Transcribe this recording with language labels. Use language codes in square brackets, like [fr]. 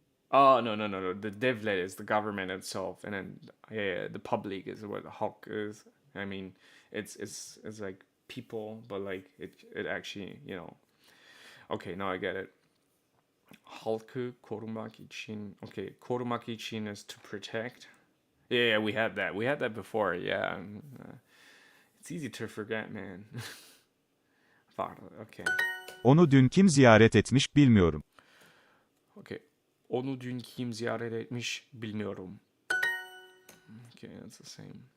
[en] Oh no. The devlet is the government itself, and then the public is what the halk is. I mean, it's like people, but like it actually Okay, now I get it. [tr] Halkı korumak için. [en] Okay, [tr] korumak için [en] is to protect. Yeah, we had that. We had that before. Yeah, it's easy to forget, man. Okay. [tr] Onu dün kim ziyaret etmiş bilmiyorum. [en] Okay. [tr] Onu dün kim ziyaret etmiş bilmiyorum. [en] Okay, that's the same.